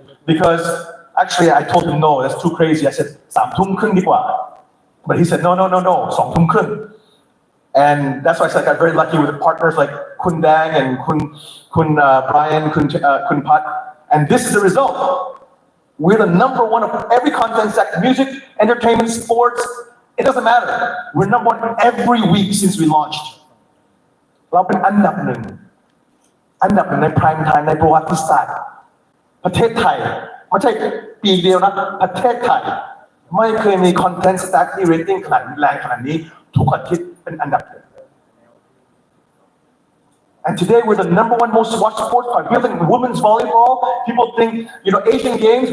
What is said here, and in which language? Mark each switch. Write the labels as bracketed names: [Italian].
[English] because actually I told him no, that's too crazy. I said [Thai] 3 ทุ่มครึ่งดีกว่า [English] but he said no, [Thai] 2 ทุ่มครึ่ง [English] and that's why I said I got very lucky with partners like Kun Dang and Kun Brian, Kun Pat, and this is the result. We're the #1 of every content sector, music, entertainment, sports, it doesn't matter. We're #1 every week since we launched. [Thai] เราเป็นอันดับหนึ่งใน prime time ในประวัติศาสตร์ประเทศไทยไม่ใช่ปีเดียวนะประเทศไทยไม่เคยมี content stack ที่ rating ขนาดแรงขนาดนี้ทุกอาทิตย์เป็นอันดับหนึ่ง [English] And today we're the #1 most watched sport card. We have like women's volleyball. People think, Asian Games.